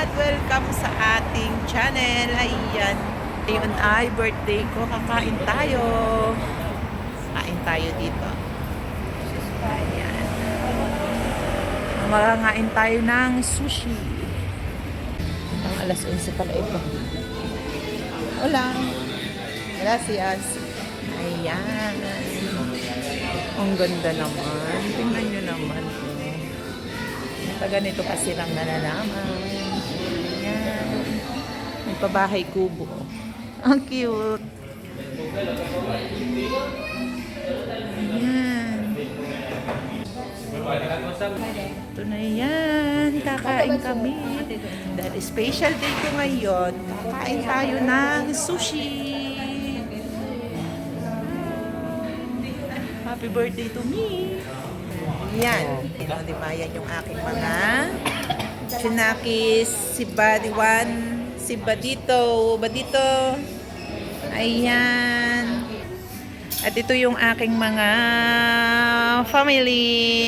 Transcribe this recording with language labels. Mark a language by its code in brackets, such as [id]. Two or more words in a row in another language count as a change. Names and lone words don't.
[tl] Welcome sa ating channel. Ayan. Ngayon ay birthday ko. Kakain tayo. Kain tayo dito. Ayan. Makakain tayo ng sushi. Ang alas 11 pala ito. Hola. Gracias. Ayan. Ang ganda naman. Tingnan nyo naman. Ganito kasi lang nalalaman. Ayan. May pabahay kubo. Ang cute. Ayan. Ito na yan. Kakain kami. Dahil [en] special day [tl] ko ngayon. Kakain tayo ng sushi. [en] Happy birthday to me. [tl] Yan. Di ba? Yan yung aking mga chinakis. Si Badiwan. Si Badito. Badito. Ayan. At ito yung aking mga family.